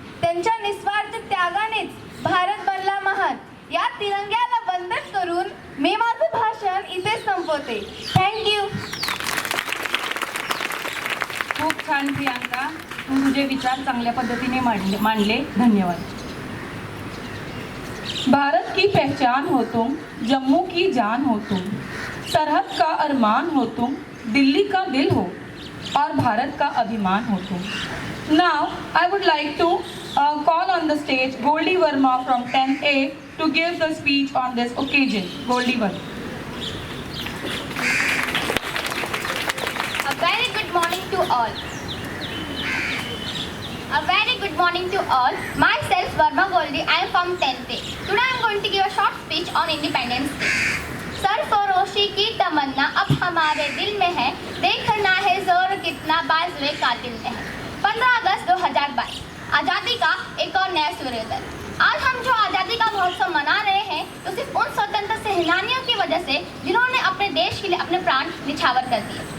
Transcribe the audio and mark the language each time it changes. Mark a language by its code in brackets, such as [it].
[mr] त्यांच्या निस्वार्थ त्यागानेच भारत बनला महान. या तिरंग्याला वंदन करून मी माझं भाषण इथे संपवते. [en] Thank you. [mr] खूप छान प्रियांका, तू तुझे विचार चांगल्या पद्धतीने मांडले. धन्यवाद. [hi] भारत की पहचान हो तुम, जम्मू की जान हो तुम, सरहद का अरमान हो तुम, दिल्ली का दिल हो और भारत का अभिमान हो तुम. [en] Now I would like to call on the stage Goldie Verma from 10A to give the speech on this occasion. Goldie Verma. A very good morning to all. A very good morning to all. Myself Verma Goldie. I am from 10th A. Today I am going to give a short speech on Independence Day. [hi] सरफरोशी की तमन्ना अब हमारे दिल में है, देखना है जोर कितना बाज़ कातिल में है. 15 अगस्त 2022 आज़ादी का एक और नया सूर्योदय. आज हम जो आज़ादी का महोत्सव मना रहे हैं, तो सिर्फ उन स्वतंत्र सेनानियों की वजह से जिन्होंने अपने देश के लिए अपने प्राण निछावर कर दिए.